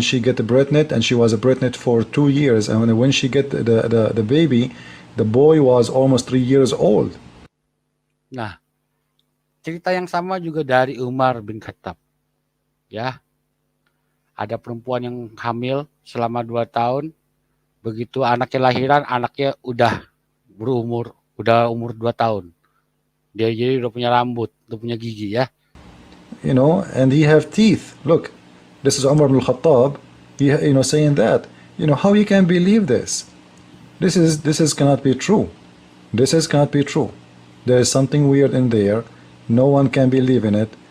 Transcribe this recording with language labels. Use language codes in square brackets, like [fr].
[en] She get pregnant and she was pregnant for 2 years, and when she get the baby, the boy was almost 3 years old. [id] Nah, cerita yang sama juga dari Umar bin Khattab. Ya. ada perempuan yang hamil selama 2 tahun, begitu anaknya lahiran, anaknya udah umur 2 tahun. Dia jadi udah punya rambut, udah punya gigi ya. [en] You know, and he have teeth. Look, this is Umar ibn al-Khattab, saying that. How you can believe this? This cannot be true. This cannot be true. There is something weird in there. No one can believe in it.